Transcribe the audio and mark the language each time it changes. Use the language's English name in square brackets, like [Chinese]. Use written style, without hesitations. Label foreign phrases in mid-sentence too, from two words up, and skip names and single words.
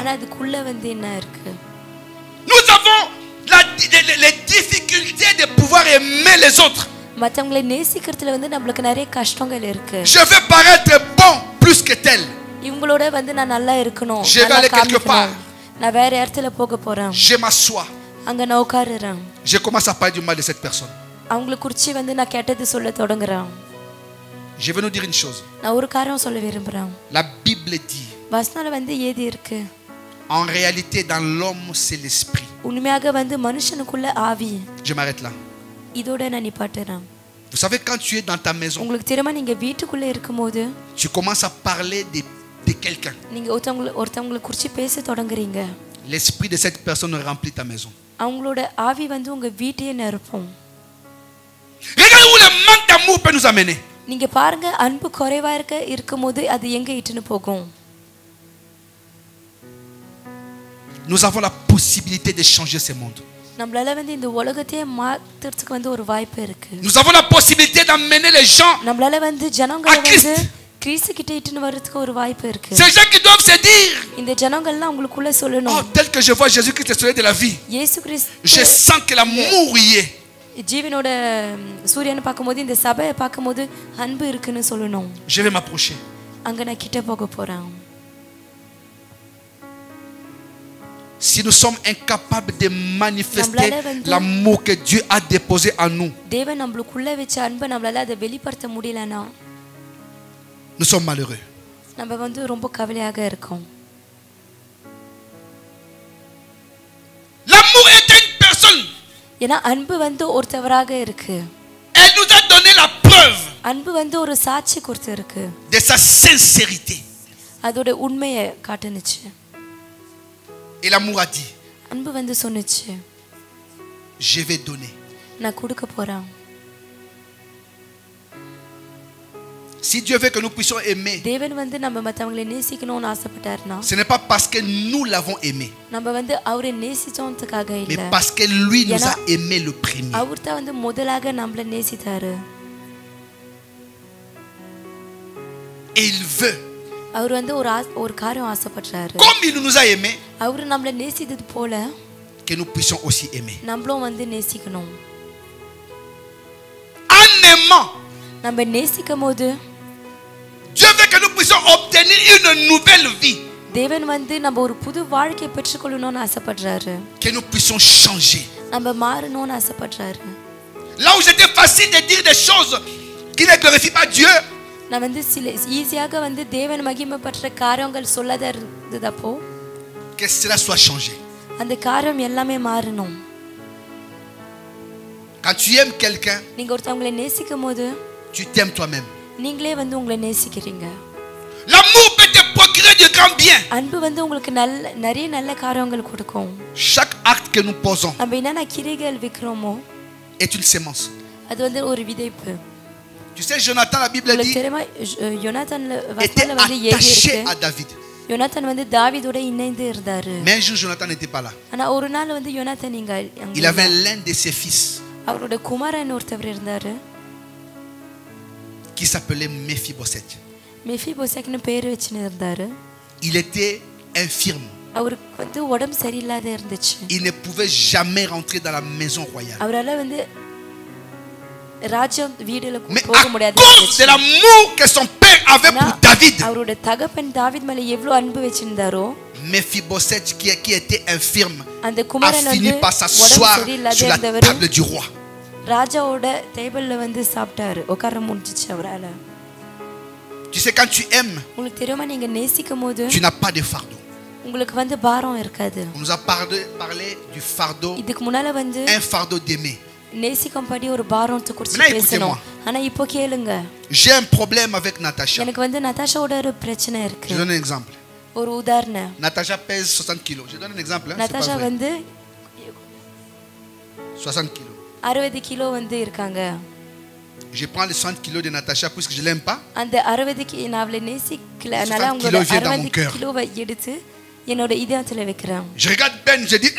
[Tamil] ஆனா அதுக்குள்ள வந்து என்ன இருக்கு? [French] Nous avons les difficultés de pouvoir aimer les autres. [Tamil] மத்தவங்களை நேசிக்கிறதுல வந்து நமக்கு நிறைய கஷ்டங்கள் இருக்கு. [French] Je veux paraître bon plus que tel. [Tamil] இவங்களோட வந்து நான் நல்லா இருக்கணும். [French] Je vais aller quelque part. [Tamil] நான் வேற இடத்துல போக போறேன். [French] Je m'assois. [Tamil] அங்க நான் உட்கார்றேன். [French] Je commence à parler du mal de cette personne. [Tamil] அவங்கள குறித்து வந்து நான் கெட்டது சொல்ல தொடங்குறேன். [French] Je vais nous dire une chose. [Tamil] நான் ஒரு காரியம் சொல்ல விரும்புறேன். [French] La Bible dit. [Tamil] வசனத்துல வந்து ஏதி இருக்கு. [French] En réalité dans l'homme c'est l'esprit. [Tamil] உண்மையாக வந்து மனுஷனுக்குள்ள ஆவி. [French] Je m'arrête là. [Tamil] இதோட நான் நிப்பாட்டுறேன். [French] Vous savez quand tu es dans ta maison. [Tamil] உங்களுக்கு தெரியுமா நீங்க வீட்டுக்குள்ள இருக்கும்போது [French] tu commences à parler de quelqu'un. [Tamil] நீங்க ஒருத்தவங்கள குறித்து பேச தொடங்குறீங்க. [French] L'esprit de cette personne remplit ta maison. [Tamil] அவங்களோட ஆவி வந்து உங்க வீட்டையே நிரப்பும். [French] Regarde où le manque d'amour peut nous amener. [Tamil] நீங்க பாருங்க அன்பு குறைவா இருக்கும்போது அது எங்க இட்டுன்னு போகும். [French] Nous avons la possibilité de changer ce monde. [Tamil] நம்மளால வந்து இந்த உலகத்தையே மாத்துறதுக்கு வந்து ஒரு வாய்ப்பு இருக்கு. [French] Nous avons la possibilité d'amener les gens. [Tamil] நம்மளால வந்து ஜனங்களை வந்து கிறிஸ்து கிட்ட இட்டுன்னு வரதுக்கு ஒரு வாய்ப்பு இருக்கு. [French] Ces gens qui doivent se dire. [Tamil] இந்த ஜனங்கள்லாம் உங்களுக்குள்ள சொல்லணும். [French] Oh tel que je vois Jésus-Christ le soleil de la vie. [Tamil] இயேசு கிறிஸ்து. [French] Je sens que l'amour y est. [Tamil] ஜீவனோட சூரியனை பாக்கும்போது இந்த சபையை பாக்கும்போது அன்பு இருக்குன்னு சொல்லணும். [French] Je vais m'approcher. [Tamil] அங்க நான் கிட்ட போக போறேன். [French] Si nous sommes incapables de manifester l'amour que Dieu a déposé en nous. [Tamil] தேவன் நமக்குள்ள வச்ச அன்பை நம்மளால அதை வெளிப்படுத்த முடியலனா [French] nous sommes malheureux. [Tamil] நம்ம வந்து ரொம்ப கவலையாக இருக்கோம். [French] L'amour est une personne. [Tamil] ஏனா அன்பு வந்து ஒருத்தவராக இருக்கு. [French] Elle nous a donné la preuve. [Tamil] அன்பு வந்து ஒரு சாட்சி கொடுத்து இருக்கு. [French] De sa sincérité. [Tamil] அதோட உண்மையை காட்டுனுச்சு. [French] Et l'amour a dit. [Tamil] அன்பு வந்து சொன்னுச்சு. [French] Je vais donner. [Tamil] நான் கொடுக்க போறேன். [French] Si Dieu veut que nous puissions aimer. [Tamil] தேவன் வந்து நம்ம மத்தவங்களை நேசிக்கணும்னு ஆசைப்பட்டார்னா. [French] Ce n'est pas parce que nous l'avons aimé. [Tamil] நம்ம வந்து அவரை நேசிச்சோம்துக்காக இல்ல. [French] Mais parce que lui nous a aimé le premier. [Tamil] அவர் தான் வந்து முதலாக நம்மள நேசித்தாரு. [French] Et il veut. [Tamil] அவர் வந்து ஒரு காரியம் ஆசைப்படுறாரு. [French] Comme il nous a aimé. [Tamil] அவர் நம்மள நேசித்தது போல [French] que nous puissions aussi aimer. [Tamil] நம்மளும் வந்து நேசிக்கணும். [French] En aimant. [Tamil] நம்ம நேசிக்கும்போது [French] Dieu veut que nous puissions obtenir une nouvelle vie. [Tamil] தேவன் வந்து நம்ம ஒரு புது வாழ்க்கையை பெற்றுக்கொள்ளணும்னு ஆசைப்படுறாரு. [French] Que nous puissions changer. [Tamil] நம்ம மாறணும்னு ஆசைப்படுறாரு. [French] Là où c'était facile de dire des choses qui ne glorifient pas Dieu. [Tamil] நான் வந்து ஈஸியாக வந்து தேவன் மகிமைப்படுற காரியங்கள் சொல்லாத இருந்ததப்போ [French] que cela soit changé. [Tamil] அந்த காரியம் எல்லாமே மாறணும். [French] Quand tu aimes quelqu'un, [Tamil] நீங்க ஒருத்தவங்களை நேசிக்கும்போது [French] tu t'aimes toi-même. [Tamil] நீங்களே வந்து உங்களை நேசிக்கிறீங்க. [French] L'amour peut te procurer de grands biens. [Tamil] அன்பு வந்து உங்களுக்கு நிறைய நல்ல காரியங்கள் கொடுக்கும். [French] Chaque acte que nous posons [Tamil] நம்ம என்னென்ன கிரிகள் வைக்கிறோமோ [French] est une sémence. [Tamil] அது வந்து ஒரு விதைப்பு. [French] Tu sais, Jonathan, la Bible dit, [Tamil] தெரியுமா யோனாத்தான் [French] était [Tamil] வசனத்துல வந்து ஏகி [French] attaché [Tamil] இருக்கு. [French] à David. [Tamil] யோனாத்தான் வந்து தாவீதோட இணைந்து இருந்தாரு. [French] Mais un jour, Jonathan n'était pas là. [Tamil] ஆனா ஒரு நாள் வந்து யோனாத்தான் [French] Il avait l'un de ses fils [Tamil] அவரோட குமாரன் ஒருத்தவர் இருந்தாரு. [French] qui s'appelait Méphibosheth. [Tamil] மெஃபிபோசேத்னு பேர் வச்சுன்னு இருந்தாரு. [French] Il était infirme. [Tamil] அவருக்கு வந்து உடம்பு சரியில்லாத இருந்துச்சு. [French] Il ne pouvait jamais rentrer dans la maison royale. [Tamil] அவரால வந்து ராஜ்யம் வீடுல [French] Mais [Tamil] போக [French] à [Tamil] முடியாது. [French] cause de l'amour que son père avait pour David, [Tamil] அவரோட தகப்பன் தாவீது மேல எவ்வளவு அன்பு வச்சிருந்தாரோ, [French] Méphibosheth qui était infirme [Tamil] அந்த [French] a [Tamil] குமாரன் [French] fini [Tamil] வந்து [French] par s'asseoir sur la table du roi. [Tamil] ராஜாவோட டேபிள்ல வந்து சாப்பிட்டாரு. உட்கார முடிஞ்சிச்சு அவரால. [French] Tu sais, quand tu aimes, [Tamil] உங்களுக்கு தெரியுமா நீங்க நேசிக்கும்போது [French] tu n'as pas de fardeau. [Tamil] உங்களுக்கு வந்து பாரம் இருக்காது. [French] On nous a parlé du fardeau, [Tamil] இதுக்கு முன்னால வந்து [French] un fardeau d'aimer. [Tamil] நேசிக்கும்படி ஒரு பாரத்தை குறித்து [French] Maintenant, [Tamil] பேசணும். [French] écoutez-moi. [Tamil] ஆனா இப்போ கேளுங்க. [French] J'ai un problème avec Natacha. [Tamil] எனக்கு வந்து நதாஷாவோட ஒரு பிரச்சனை [French] Je [Tamil] இருக்கு. [French] donne un exemple. [Tamil] ஒரு உதாரணம். [French] Natacha pèse 60 kilos. Je donne un exemple. Hein, c'est pas [Tamil] நதாஷா [French] vrai. [Tamil] வந்து [French] 60 kilos. [Tamil] 60 கிலோ வந்து இருக்காங்க. [French] Je prends les 60 kilos de Natacha puisque je l'aime pas. [Tamil] அந்த 60 நான் அவளை நேசிக்கல, அதனால 60 அவங்களோட [French] kilos vient dans mon [Tamil] 60 [French] cœur. [Tamil] கிலோவை எடுத்து என்னோட இதயத்துல வைக்கிறேன். [French] Je regarde Ben, je dis,